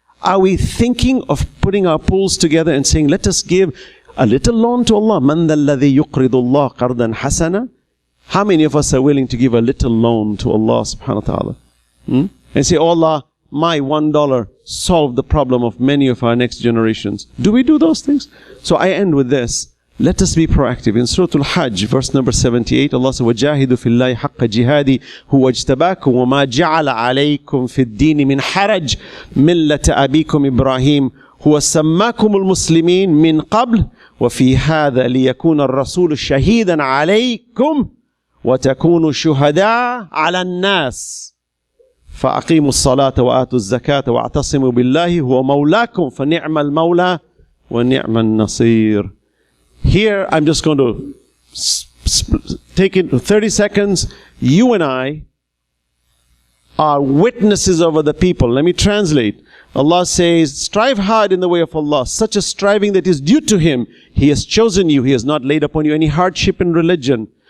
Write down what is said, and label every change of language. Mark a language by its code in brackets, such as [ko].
[en] Are we thinking of putting our pools together and saying, let us give a little loan to Allah? [ar] مَنْ ذَا الَّذِي يُقْرِضُ اللَّهَ قَرْضًا حَسَنًا. [en] How many of us are willing to give a little loan to Allah subhanahu wa ta'ala? And say, oh Allah, my $1 solved the problem of many of our next generations. Do we do those things? So I end with this. Let us be proactive. In Surah Al-Hajj, verse number 78, Allah says, [ar] وَجَاهِدُوا فِي اللَّهِ حَقَّ جِهَادِ هُوَ اجْتَبَاكُمْ وَمَا جَعَلَ عَلَيْكُمْ فِي الدِّينِ مِنْ حَرَجٍ مِلَّةَ أَبِيكُمْ إِبْرَاهِيمَ هُوَ سَمَّاكُمُ الْمُسْلِمِينَ مِنْ قَبْلِ وَفِي هَذَا لِيَكُونَ الرَّسُولُ شَهِيدًا عَلَيْكُمْ وَتَكُونُوا شُهَدَاءَ عَلَى النَّاسِ فَأَقِيمُوا الصَّلَاةَ وَآتُوا الزَّكَاةَ وَاعْتَصِمُوا بِاللَّهِ هُوَ مَوْلَاكُمْ فَنِعْمَ الْمَوْلَى وَنِعْمَ النَّصِيرُ. [en] Here, I'm just going to take it 30 seconds. You and I are witnesses over the people. Let me translate. Allah says, strive hard in the way of Allah, such a striving that is due to Him. He has chosen you. He has not laid upon you any hardship in religion.